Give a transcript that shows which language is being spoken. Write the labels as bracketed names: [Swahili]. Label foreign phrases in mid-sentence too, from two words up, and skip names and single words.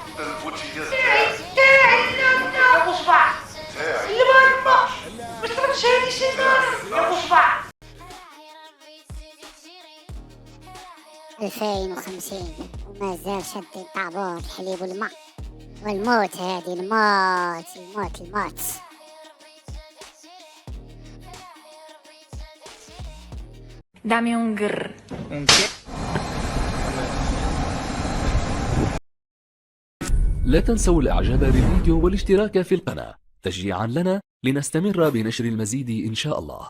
[Arabic] 2050 وما زال شادين طابور الحليب والماء والموت. هادي الموت الموت الموت. [Spanish] Dame un grr. ¿Un qué? [Arabic] لا تنسوا الاعجاب بالفيديو والاشتراك في القناة تشجيعا لنا لنستمر بنشر المزيد إن شاء الله.